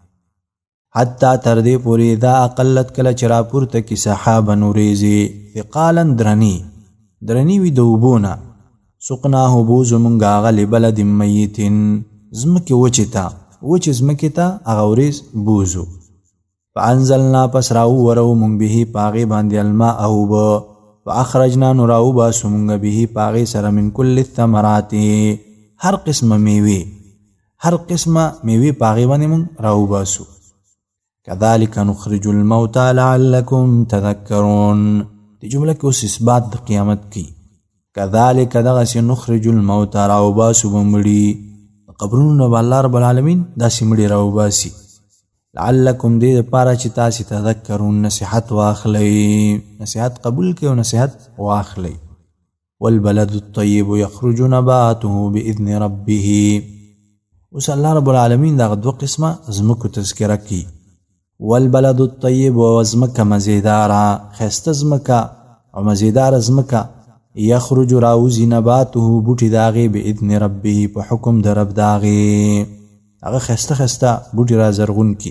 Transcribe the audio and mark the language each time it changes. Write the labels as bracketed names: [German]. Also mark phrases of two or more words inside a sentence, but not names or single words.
[Pashto] حتی تر دې پورې دا اقلت کله چې راپورته کړي سحابا وریځې، ثقالا درنې وي د اوبو نه، سقناه بوزو مونږ هغه [Arabic] لبلد میت، [Pashto] ځمکې وچې ته، وچې ځمکې ته هغه وریځ بوزو. فانزلنا، پس راوورو مونږ به په هغې باندې الماء اوبه، فاخرجنا، نو راوباسو مونږ به په هغې سره [Arabic] من کل الثمرات، [Pashto] هر قسمه میوې، هر قسمه میوې په هغې باندې مونږ راوباسو. [Arabic] كذلك نخرج الموتى لعلكم تذكرون. [Pashto] دې جمله کې اوس اثبات د قیامت کی. كذلك دغسې [Arabic] نخرج الموتى، [Pashto] راوباسو به مړي، قبرونو نه به الله رب العالمین داسې مړي راوباسي. لعلکم، دې دپاره چې تاسې تذکرون، نصیحت واخلئ، نصیحت قبول کړئ او نصیحت واخلئ. [Arabic] والبلد الطیب یخرج نباته بإذن ربه، [Pashto] اوس الله رب العالمین دا دو قسمه زمکو تذکره کی. [Arabic] والبلد الطیب [Pashto] و زمکه مزیداره، خسته زمکه او مزیداره زمکه، یخرج راوزی نباته بوټي داغي [Arabic] باذن ربه [Pashto] په حکم د رب داغي، هغه خسته خسته بوټي را زرغون کی.